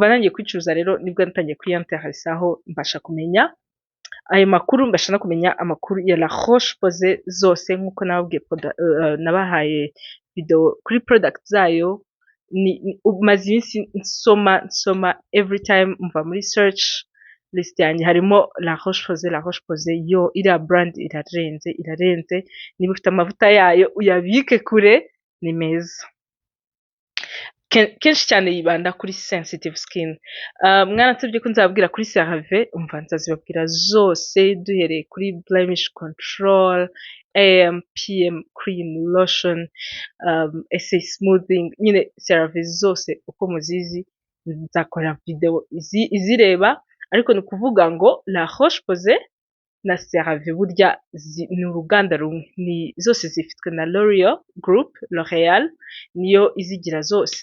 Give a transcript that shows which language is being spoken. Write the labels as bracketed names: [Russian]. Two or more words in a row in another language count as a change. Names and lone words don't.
[Kinyarwanda] nangiye kwicuruza rero nibwo natangiye kwiyanteresaho mbasha kumenya ayo makuru mbasha no kumenya amakuru ya La Roche-Posay zose nk'uko nababwiye nabahaye video kuri product zayo maze iminsi nsoma [English] every time [Kinyarwanda] mva muri [English] search list [Kinyarwanda] yanjye harimo La Roche-Posay yo iriya brand irarenze niba ufite amavuta yayo uyabike kure ni meza kenshi cyane yibanda kuri [English] sensitive skin. [Kinyarwanda] Mwaransabye ko nzababwira kuri CeraVe, umva nzazibabwira zose duhereye kuri [English] blemish control, AM, PM, cream, lotion, essay smoothing, [Kinyarwanda] nyine CeraVe zose uko muzizi nzakora video izireba, ariko ni ukuvuga ngo La Roche-Posay na CeraVe burya ni uruganda rumwe, ni zose zifitwe na L'Oreal Group, L'Oreal niyo izigira zose.